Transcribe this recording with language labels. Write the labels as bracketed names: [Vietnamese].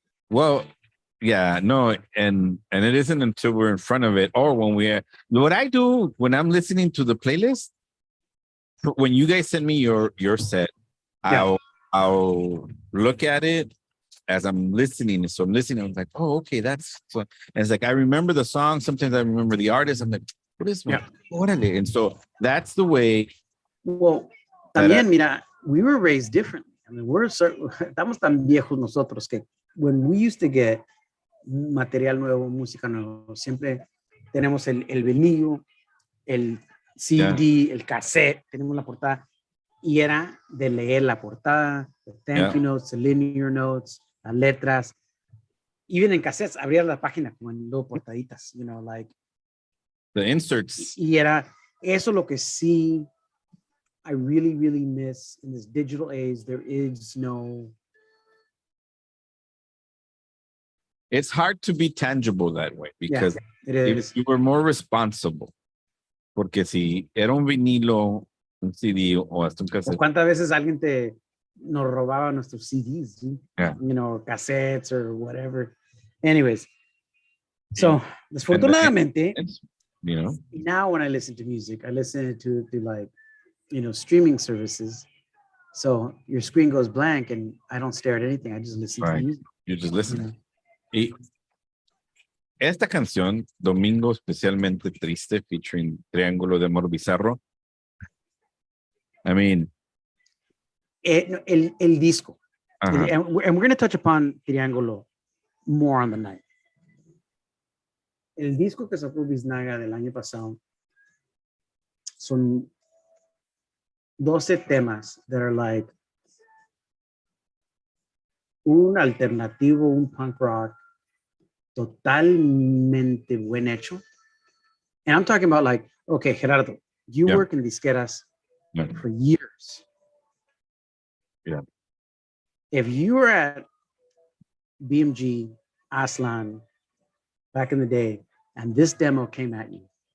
[English] Well, yeah, no, and it isn't until we're in front of it or when what I do when I'm listening to the playlist, when you guys send me your set, I'll look at it as I'm listening. So I'm listening, I'm like, oh, okay, that's fun. And it's like I remember the song, sometimes I remember the artist. I'm like, what is one? Órale. And so that's the way. Well, [Spanish] también, mira, [English] we were raised differently. I mean, [Spanish] estamos tan viejos nosotros que [English] when we used to get [Spanish] material nuevo, música nueva, siempre tenemos el vinilo, el CD, el cassette, tenemos la portada, y era de leer la portada, [English] the thank you notes, the linear notes, [Spanish] las letras. Even en cassettes, abrías la página como en dos portaditas, [English] you know, like. The inserts. [Spanish] Y era eso lo que sí [English] I really, really miss in this digital age. There is no. It's hard to be tangible that way because if you were more responsible. [Spanish] Porque si era un vinilo, un CD o hasta un cassette. ¿Cuántas veces alguien nos robaba nuestros CDs? [English] Yeah. You know, cassettes or whatever. Anyways, so desfortunadamente, you know, now when I listen to music, I listen to like, you know, streaming services. So your screen goes blank and I don't stare at anything. I just listen to music. You just listen. You know? [Spanish] Y esta canción, Domingo Especialmente Triste, featuring Triángulo de Amor Bizarro. [English] I mean. [Spanish] El disco. [English] And we're going to touch upon Triángulo more on the night. [Spanish] El disco que sacó Biznaga del año pasado son 12 temas [English] that are like [Spanish] un alternativo, un punk rock totalmente buen hecho. [English] And I'm talking about like, okay, Gerardo, you work in disqueras for years. Yeah. If you were at BMG, Aslan, back in the day, and this demo came at you,